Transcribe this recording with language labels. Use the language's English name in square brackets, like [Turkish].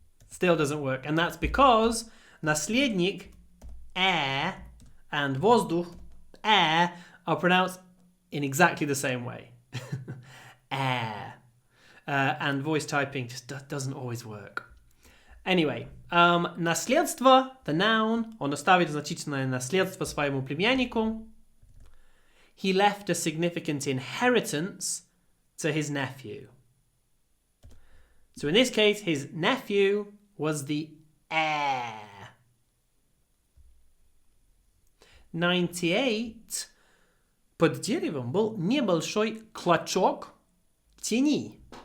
[English] Still doesn't work. And that's because наследник, heir, and воздух, air, are pronounced in exactly the same way. Heir. And voice typing just doesn't always work. Anyway, [Russian] наследство, [English] the noun, [Russian] он оставил значительное наследство своему племяннику. [English] He left a significant inheritance to his nephew. So in this case, his nephew was the heir. 98. [Russian] Под деревом был небольшой клочок тени.